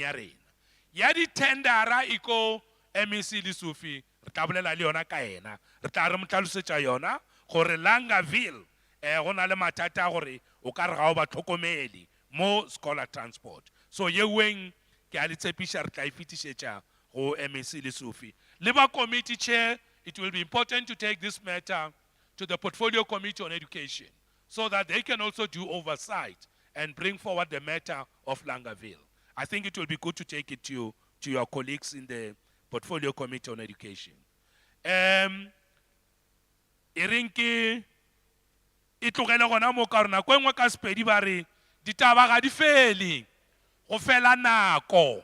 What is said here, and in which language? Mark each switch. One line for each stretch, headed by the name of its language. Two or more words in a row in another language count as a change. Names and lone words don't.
Northern Sotho: ya rena ya ditendera e ko MEC Lesufi re tla bolela le yona ka ena re tla re mo tlhalosetša yona gore Langerville go na le mathata a gore o ka re ga o ba tlhokomele mo
English: scholar transport
Northern Sotho: so yeuweng ke a le tshepiša re tla e fetišetša go MEC Lesufi le ba
English: committee chair it will be important to take this matter to the portfolio committee on education so that they can also do oversight and bring forward the matter of Langerville. I think it will be good to take it to your colleagues in the portfolio committee on education.
Northern Sotho: Irinki itlogele gona mo ka rona ko engwe ka sepedi ba re ditaba ga di fele go fela nako